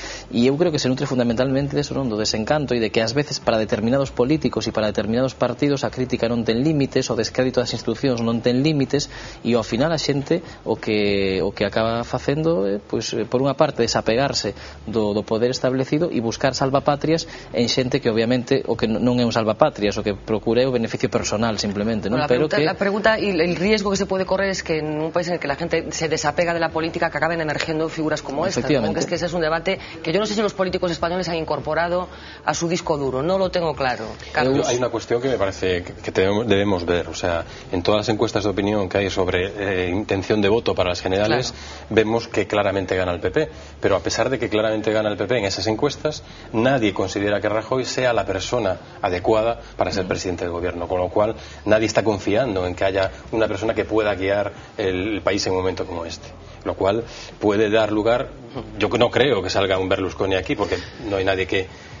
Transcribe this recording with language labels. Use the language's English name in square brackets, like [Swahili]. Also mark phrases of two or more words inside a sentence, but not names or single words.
[Galician] E eu creo que se nutre fundamentalmente deso, non? Do desencanto e de que ás veces para determinados políticos e para determinados partidos a crítica non ten límites, o descrédito das institucións non ten límites, e ao final a xente o que acaba facendo pois, por unha parte desapegarse do poder establecido e buscar salvapatrias en xente que obviamente o que non é un salvapatrias, o que procura é o beneficio personal simplemente, non? [Spanish] La pregunta y el riesgo que se puede correr es que en un país en el que la gente se desapega de la política que acaben emergiendo figuras como esta, ¿no? Es que ese es un debate que yo no sé si los políticos españoles han incorporado a su disco duro, no lo tengo claro. Carlos. Hay una cuestión que me parece que debemos ver, o sea, en todas las encuestas de opinión que hay sobre intención de voto para las generales, vemos que claramente gana el PP, pero a pesar de que claramente gana el PP en esas encuestas, nadie considera que Rajoy sea la persona adecuada para ser presidente del gobierno, con lo cual nadie está confiando en que haya una persona que pueda guiar el país en un momento como este, lo cual puede dar lugar, yo no creo que salga un Berlusconi aquí porque no hay nadie que